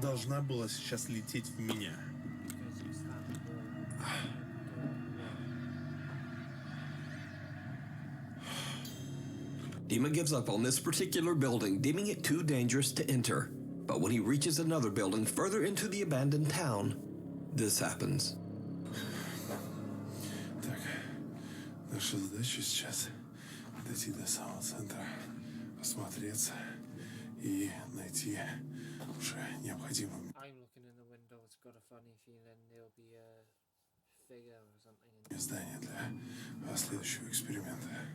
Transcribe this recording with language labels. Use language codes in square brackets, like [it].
[ru] должна была сейчас лететь в меня. [en] because you slammed the door. Dima gives up on this particular building, deeming it too dangerous to enter. But when he reaches another building further into the abandoned town, this happens. [ru] Так, наша задача сейчас дойти до самого центра, осмотреться и найти уже необходимое. [en] I'm looking in the window. It's got a funny feeling there'll be a figure or something in [ru] Здание для следующего эксперимента.